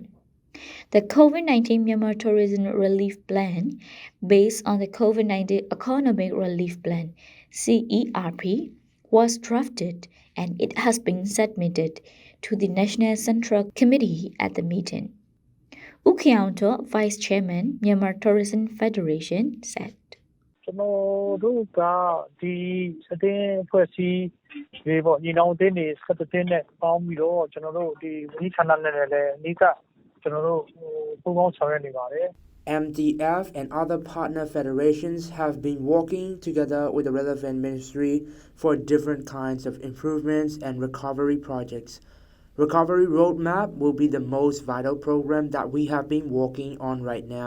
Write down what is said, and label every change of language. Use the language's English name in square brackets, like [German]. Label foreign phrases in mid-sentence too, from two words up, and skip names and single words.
[English] The COVID-19 Myanmar Tourism Relief Plan, based on the COVID-19 Economic Relief Plan, CERP, was drafted and it has been submitted to the National Central Committee at the meeting. U Kyaunto, Vice Chairman, Myanmar Tourism Federation, said. [Burmese] ကျွန်တော်တို့ကဒီအတင်းအဖွဲ့အစည်းတွေပေါ့ညီနောင်အတင်းတွေဆက်တင်းနဲ့ပေါင်းပြီးတော့ကျွန်တော်တို့ဒီဝန်ကြီးဌာနနဲ့လည်းအနည်းကကျွန်တော်တို့ပူးပေါင်းဆောင်ရွက်နေပါတယ် [English] MDF and other partner federations have been working together with the relevant ministry for different kinds of improvements and recovery projects. Recovery Roadmap will be the most vital program that we have been working on right now.